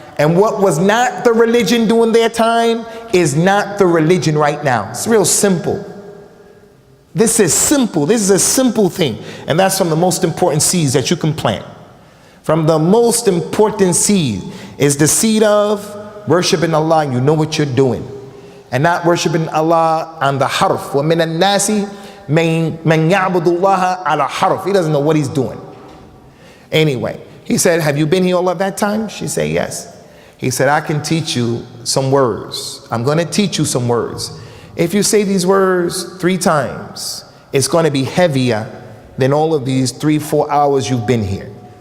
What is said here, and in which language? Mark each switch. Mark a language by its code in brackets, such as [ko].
[en] And what was not the religion during their time is not the religion right now. It's real simple. This is simple. This is a simple thing. And that's from the most important seeds that you can plant. From the most important seed is the seed of worshiping Allah. You know what you're doing. And not worshiping Allah on the harf. [ar] وَمِنَ النَّاسِ مَنْ يَعْبُدُ اللَّهَ عَلَى harf. [en] He doesn't know what he's doing. Anyway, he said, have you been here all of that time? She said, yes. He said, I can teach you some words. I'm going to teach you some words. If you say these words 3 times, it's going to be heavier than all of these 3-4 hours you've been here.